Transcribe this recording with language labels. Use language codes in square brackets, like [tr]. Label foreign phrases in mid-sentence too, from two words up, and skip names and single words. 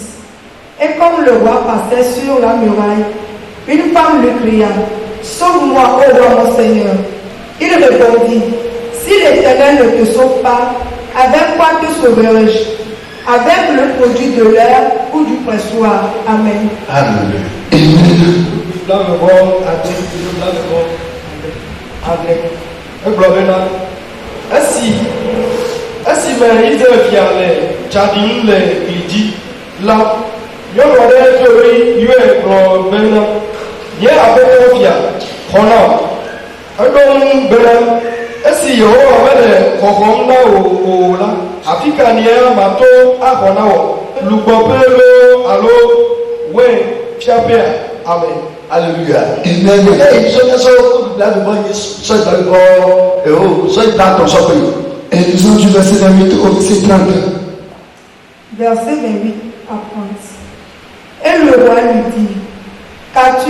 [fr] Et comme le roi passait sur la muraille, une femme lui cria: Sauve-moi, ô roi mon Seigneur. Il répondit: Si l'Éternel ne te sauve pas, avec quoi te sauverai-je? Avec le produit de l'air ou du pressoir. Amen. Amen. [ee] Esi me Israel fia le tsaɖim le glidzi la, nyɔnu aɖe tso ɖe yɔe gblɔ bena, nye aƒetɔ fia, xɔna eɖo ŋu bena, esi Yehowa mele xɔxɔm na wò o la, afi ka nia mato axɔ na wò, lugbɔƒe lo alo woe fiaƒea. Amen. [fr] Alléluia. Et lisons du verset 28 au verset 30. Verset 28 à 30. Et le roi lui dit, qu'as-tu?